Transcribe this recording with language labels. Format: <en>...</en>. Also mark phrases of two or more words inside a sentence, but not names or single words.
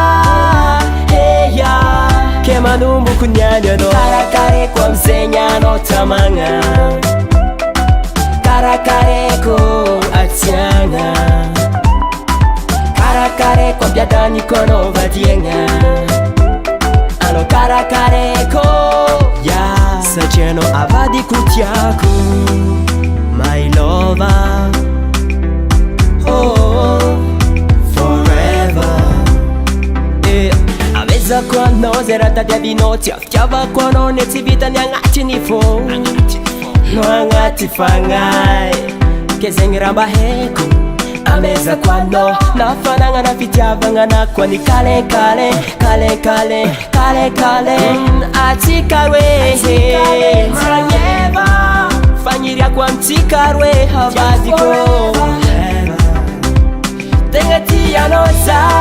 <mg>ke manomboko niany anao karakareko amizegny anao tamagna karakareko atiagna karakareko ambiadaniko anao vadiagna anao karakareko satria anao avadiko tiako</mg> <en>my lover</en> <mg>oh forever avezako anao zay raha tadiavinao tsy afitiavako anao ne tsy vitany agnatiny fô no agnaty fagnay ke zegny raha mba haiko amezako anao na fanagnana fitiavagna anako any kalekale kalekale kalekale atsika roe magneva fagniriako amitsika roe havadiko tegna tianao za</mg>